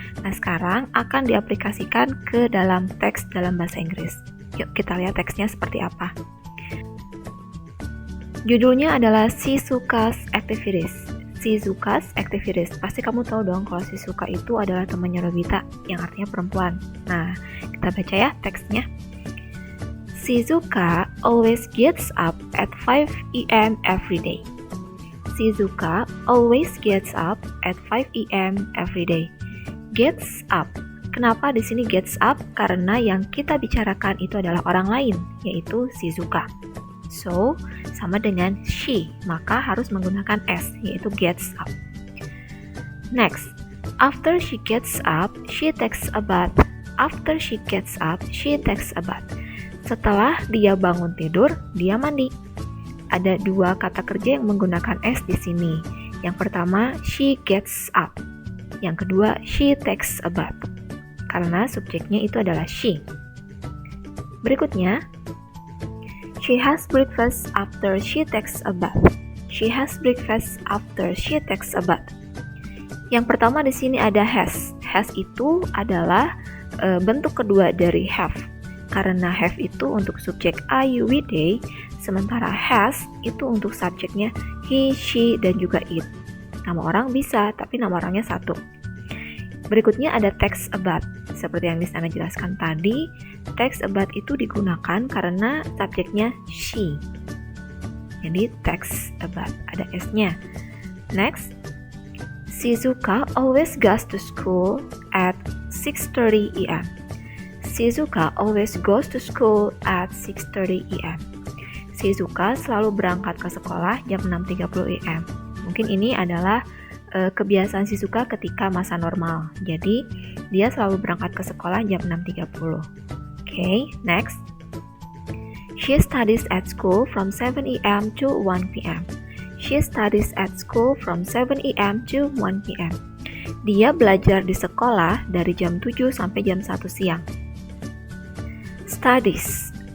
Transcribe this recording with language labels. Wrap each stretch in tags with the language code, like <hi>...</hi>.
<id>Nah, sekarang akan diaplikasikan ke dalam teks dalam bahasa Inggris. Yuk kita lihat teksnya seperti apa. Judulnya adalah Shizuka's Activities. Shizuka's Activities. Pasti kamu tahu dong kalau Shizuka itu adalah temannya Nobita, yang artinya perempuan. Nah, kita baca ya teksnya.</id> <en>Shizuka always gets up at 5 a.m. every day. Shizuka always gets up at 5 a.m. every day. Gets up.</en> <id>Kenapa di sini</id> <en>gets up?</en> <id>Karena yang kita bicarakan itu adalah orang lain, yaitu Shizuka. So, sama dengan she, maka harus menggunakan s, yaitu gets up.</id> <en>Next, after she gets up, she takes a bath. After she gets up, she takes a bath.</en> <id>Setelah dia bangun tidur, dia mandi. ada dua kata kerja yang menggunakan S di sini. Yang pertama,</id> <en>she gets up.</en> <id>Yang kedua,</id> <en>she takes a bath.</en> <id>Karena subjeknya itu adalah she. Berikutnya,</id> <en>she has breakfast after she takes a bath. She has breakfast after she takes a bath.</en> <id>Yang pertama di sini ada has. Has itu adalah bentuk kedua dari have. Karena have itu untuk subjek I, you, we, they, sementara has itu untuk subjeknya he, she, dan juga it. Nama orang bisa, tapi nama orangnya satu. Berikutnya ada takes a bath. Seperti yang Lisana jelaskan tadi, takes a bath itu digunakan karena subjeknya she. Jadi takes a bath, ada S-nya.</id> <en>Next, Shizuka always goes to school at 6:30 a.m. Shizuka always goes to school at 6:30 a.m.</en> <id>Shizuka selalu berangkat ke sekolah jam 6.30 a.m. Mungkin ini adalah kebiasaan Shizuka ketika masa normal. Jadi, dia selalu berangkat ke sekolah jam 6.30.</id> <en>Okay, next. She studies at school from 7 a.m. to 1 p.m. She studies at school from 7 a.m. to 1 p.m.</en> <id>Dia belajar di sekolah dari jam 7 sampai jam 1 siang. Studies.</id>